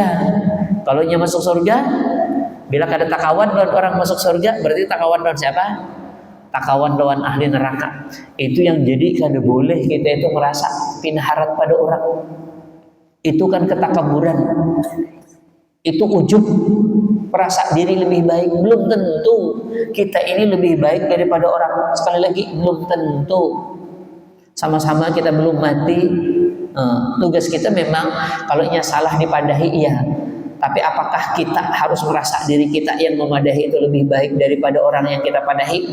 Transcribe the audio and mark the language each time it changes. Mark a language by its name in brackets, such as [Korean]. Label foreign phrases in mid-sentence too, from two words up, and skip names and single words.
[Banjar] Kalau inya masuk surga, bila kada takawan lawan orang masuk surga, berarti takawan lawan siapa? Takawan lawan ahli neraka. Itu yang jadi kada boleh kita itu merasa pinaharat pada orang. [Indonesian] Itu kan ketakaburan. Itu ujub, merasa diri lebih baik. Belum tentu kita ini lebih baik daripada orang. Sekali lagi, belum tentu. Sama-sama kita belum mati. [Banjar] Tugas kita memang kalau inya salah dipadahi iya. [Indonesian] Tapi apakah kita harus merasa diri kita yang memadahi itu lebih baik daripada orang yang kita padahi?